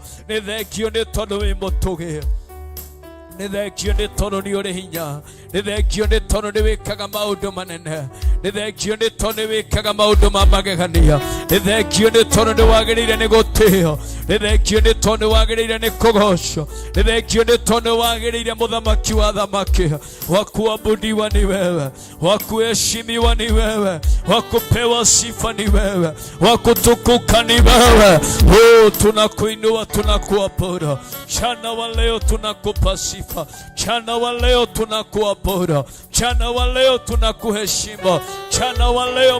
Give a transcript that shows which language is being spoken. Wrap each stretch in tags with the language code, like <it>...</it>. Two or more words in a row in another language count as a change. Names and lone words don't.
<ki>Ni thengio ni tondu wi mutugi, ni thengio ni tondu ni uri hinya, ni thengio ni tondu ni wikaga maundu manene, ni thengio ni tondu ni wikaga maundu ma magegania, ni thengio ni tondu ni wagiriire ni gutio, ni thengio ni tondu ni wagiriire ni kugocwo, ni thengio ni tondu ni wagiriire muthamaki wa thamaki.</ki> <sw>Wa kuabudiwa ni wewe, wa kuheshimiwa ni wewe, wa kupewa sifa ni wewe, wa kutukuka ni wewe. Tunakuinua, tunakuabudu mchana wa leo, tunakupa sifa mchana wa leo, tunakuabudu mchana wa leo, tunakuheshimu mchana wa leo.</sw>